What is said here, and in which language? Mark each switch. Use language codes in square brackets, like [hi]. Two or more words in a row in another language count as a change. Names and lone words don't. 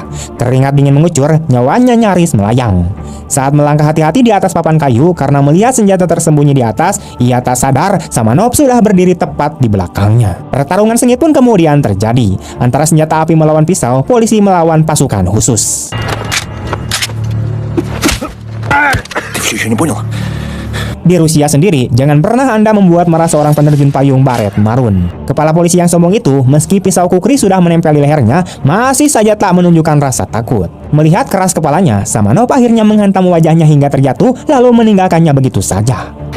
[id] Keringat dingin mengucur, nyawanya nyaris melayang. Saat melangkah hati-hati di atas papan kayu karena melihat senjata tersembunyi di atas, ia tak sadar Samanov sudah berdiri tepat di belakangnya. Pertarungan sengit pun kemudian terjadi. Antara senjata api melawan pisau, polisi melawan pasukan khusus. [ru] Ты всё ещё не понял? [id] Di Rusia sendiri, jangan pernah Anda membuat marah seorang penerjun payung baret marun. Kepala polisi yang sombong itu, meski pisau kukri sudah menempel di lehernya, masih saja tak menunjukkan rasa takut. Melihat keras kepalanya, Samanov akhirnya menghantam wajahnya hingga terjatuh, lalu meninggalkannya begitu saja.